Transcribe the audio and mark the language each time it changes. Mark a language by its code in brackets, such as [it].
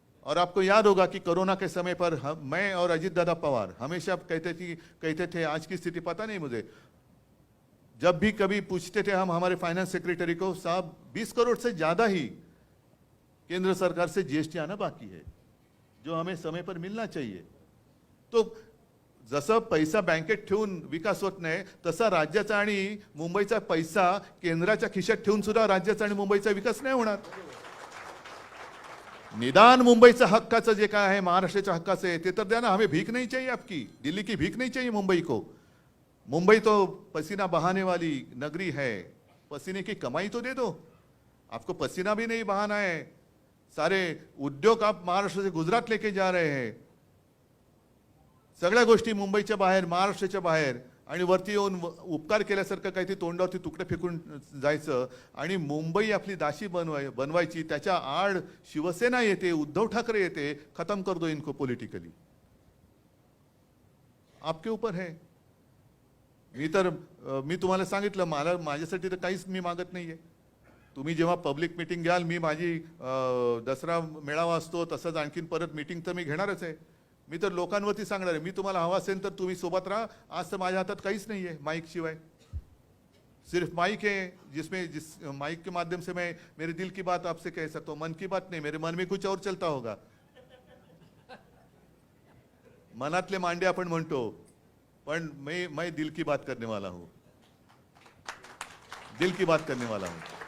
[hi] और आपको याद होगा कि कोरोना के समय पर मैं और अजीत दादा पवार हमेशा कहते थे, आज की स्थिति पता नहीं मुझे, जब भी कभी पूछते थे हम हमारे फाइनेंस सेक्रेटरी को, साहब 20 करोड़ से ज्यादा ही केंद्र सरकार से जीएसटी आना बाकी है, जो हमें समय पर मिलना चाहिए। [mr] तो जसं पैसा बँकेत ठेवून विकास होत नाही, तसा राज्याचा आणि मुंबईचा पैसा केंद्राच्या खिशात ठेवून सुद्धा राज्याचा आणि मुंबईचा विकास नाही होणार। निदान मुंबईचा हक्काचं जे काय आहे, महाराष्ट्राच्या हक्काचं आहे ते तर द्या ना, [hi] हमें भीख नहीं चाहिए आपकी, दिल्ली की भीख नहीं चाहिए मुंबई को। मुंबई तो पसीना बहाने वाली नगरी है, पसीने की कमाई तो दे दो, आपको पसीना भी नहीं बहाना है। सारे उद्योग आप महाराष्ट्र से गुजरात लेके जा रहे हैं, [mr] सगळ्या गोष्टी मुंबईच्या बाहेर, महाराष्ट्राच्या बाहेर, आणि वरती येऊन उपकार केल्यासारखं काही ते तोंडावरती तुकडे फेकून जायचं आणि मुंबई आपली दासी बनवायची। त्याच्या आड शिवसेना येते, उद्धव ठाकरे येते, [hi] खत्म कर दो इनको पॉलिटिकली, आपके ऊपर है। [mr] मी तुम्हाला सांगितलं, मला माझ्यासाठी तर काहीच मी मागत नाहीये। तुम्ही जेव्हा पब्लिक मीटिंग घ्याल, मी माझी दसरा मेळावा असतो तसंच आणखीन परत मीटिंग तर मी घेणारच आहे। मी तर लोकांवरती सांगणार आहे, मी तुम्हाला हवा असेल तर तुम्ही सोबत राहा। आज तर माझ्या हातात काहीच नाही आहे माइक शिवाय, [hi] सिर्फ माइक है जिस माइक के माध्यम से मैं मेरे दिल की बात आपसे कह सकता हूँ। मन की बात नहीं, मेरे मन में कुछ और चलता होगा। [mr] मनातले मांडे आपण म्हणतो, पण [hi] मैं दिल की बात करने वाला हूँ, दिल की बात करने वाला हूँ।